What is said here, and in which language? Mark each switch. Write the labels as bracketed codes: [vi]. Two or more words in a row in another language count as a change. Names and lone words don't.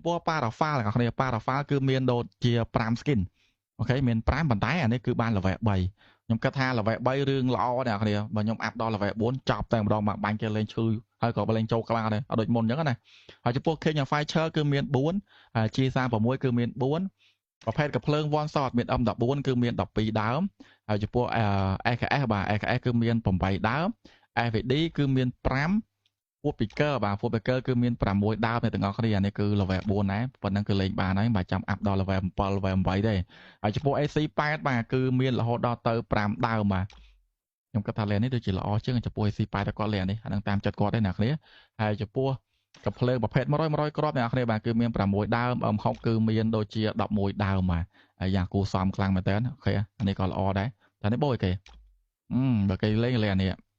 [km] ពោះ Parafal អ្នកគ្នា Parafal គឺមានដូចជា5 skin អូខេមាន5ប៉ុន្តែអានេះគឺបាន level 3ខ្ញុំគិតថា level 3រឿងល្អអ្នកគ្នាបើខ្ញុំអាប់ដល់ level 4ចប់តែម្ដងមកបាញ់គេលេងឈឺហើយក៏លេងចូលខ្លាំងដែរអត់ដូចមុនអញ្ចឹងណាហើយចំពោះ King of Fire គឺមាន4ហើយ G36 គឺមាន4ប្រភេទកាភ្លើង [en] one shot [km] មាន M14 គឺមាន12ដើមហើយចំពោះ AKS បាទ AKS គឺមាន8ដើម FVD គឺមាន 5 Foot Picker បាទ Foot Picker គឺមាន6ដើមទាំងអស់គ្នានេះគឺ level 4ដែរប៉ុណ្ណឹងគឺលេងបានហើយមិនចាំអាប់ដល់ level 7 level 8ទេហើយចំពោះ AC8 បាទគឺមានរហូតដល់ទៅ5ដើមបាទខ្ញុំគិតថាលេងនេះដូចជាល្អជាងចំពោះ AC8 តែគាត់លេងនេះអានឹងតាមចិត្តគាត់ទេអ្នកគ្នាហើយចំពោះកាភ្លើងប្រភេទ100គ្រាប់អ្នកគ្នាបាទគឺមាន6ដើម M60 គឺមានដូចជា11ដើមបាទហើយយ៉ាងគួរសមខ្លាំងមែនតើអូខេអានេះក៏ល្អដែរតែនេះបូយគេបើគេលេងអានេះ